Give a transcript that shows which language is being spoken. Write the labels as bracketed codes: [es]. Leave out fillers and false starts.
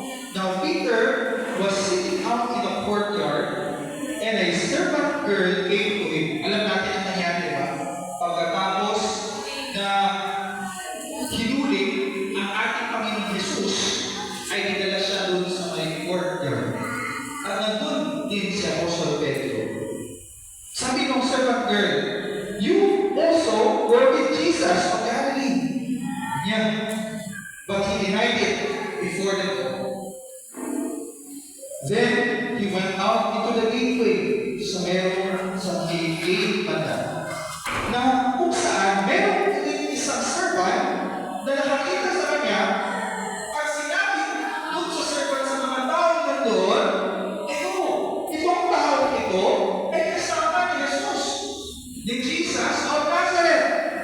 [en] Now Peter was sitting out in the courtyard, and a servant girl came to him. [tl] Alam natin ang nangyari, di ba? Pagkatapos na hinuling ang ating Panginoong Jesus, ay dinala siya doon sa may courtyard. At nandun din si Apostol Pedro. Sabi ng [en] servant girl, "You also were with Jesus of Galilee." Yeah. But he denied it before them all. Then he went out into the gateway [tl] sa gate banda, na kung saan meron isang servant na nakakita sa kanya at sinabi doon sa servant sa mga taong nandoon, itong taong ito ay kasama ni Jesus, ni Jesus of Nazareth.